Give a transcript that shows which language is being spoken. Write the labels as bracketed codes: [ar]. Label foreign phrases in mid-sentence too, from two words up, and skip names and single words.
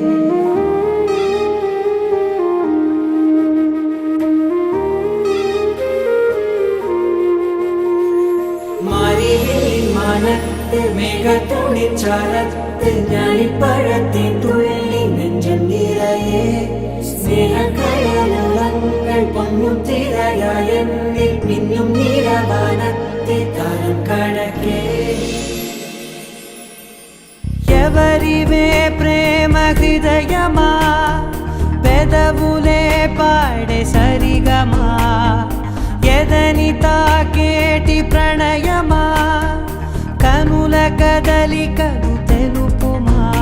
[ml] മാറി വെള്ളിൻ മാനത്ത് മേഘത്തോണി ചാരത്ത് ഞാലിപ്പഴത്തെ തുള്ളി നെഞ്ചം നിറയെ സ്നേഹക്കടലുളങ്ങൾ പൊന്നും തിരയായെന്നിൽ മിന്നും നിറവാനത്തെ താരം കടക്കേ [te] ఎవరివే ప్రేమ హృదయమా పెదవులే పాడే సరిగమా ఎదని తాకేటి ప్రణయమా కనుల కదలికలు తెలుపుమా